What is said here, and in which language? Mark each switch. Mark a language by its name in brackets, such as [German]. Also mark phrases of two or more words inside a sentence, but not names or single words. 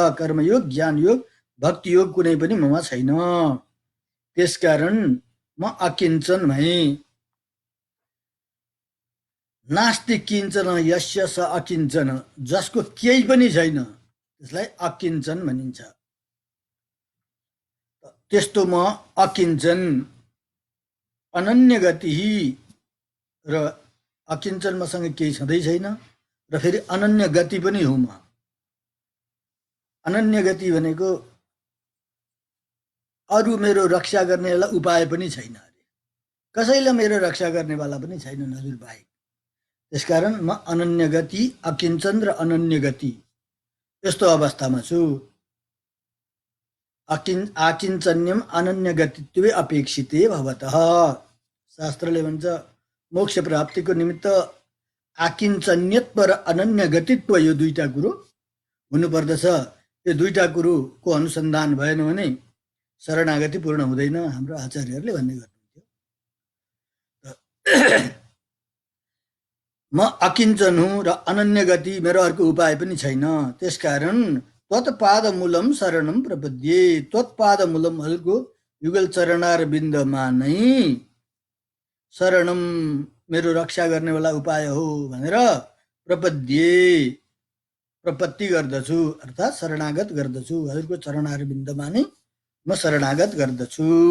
[Nepali] कर्मयोग, ज्ञान योग, भक्ति योग कुनै पनि ममा छैन। त्यसकारण म अकिञ्चन भएँ। [Sanskrit] नास्ति किञ्चन यस्य स अकिञ्चन, [Nepali] जसको केही पनि छैन त्यसलाई अकिञ्चन भनिन्छ। त्यस्तो म अकिञ्चन, अनन्य गति र अकिञ्चन, मसँग केही छँदै छैन र फेरि अनन्य गति पनि हुँ म। अनन्य गति भनेको अरू मेरो रक्षा गर्नेवाला उपाय पनि छैन अरे, कसैले मेरो रक्षा गर्नेवाला पनि छैन हजुर बाहेक। त्यसकारण म अनन्य गति, अकिञ्चन र अनन्य गति यस्तो अवस्थामा छु। [Sanskrit] आकिञ्चन्यम अनन्य गतित्वे अपेक्षिते भवतः। [Nepali] शास्त्रले भन्छ मोक्ष प्राप्तिको निमित्त आकिञ्चन्यत्व र अनन्य गतित्व, यो दुईटा कुरो हुनुपर्दछ। यो दुईटा कुरोको अनुसन्धान भएन भने शरणागति पूर्ण हुँदैन, हाम्रो आचार्यहरूले भन्ने गर्नुहुन्थ्यो। म अकिञ्चन हुँ र अनन्य गति, मेरो अर्को उपाय पनि छैन। [Sanskrit] त्यसकारण त्वत्पादमूलम शरणम प्रपद्ये। [Nepali] त्वत्पादमूलम हजुरको युगल चरणार बिन्दमा नै शरणम मेरो रक्षा गर्नेवाला उपाय हो भनेर प्रपद्ये प्रपत्ति गर्दछु अर्थात् शरणागत गर्दछु। हजुरको चरणार बिन्दमा नै म शरणागत गर्दछु।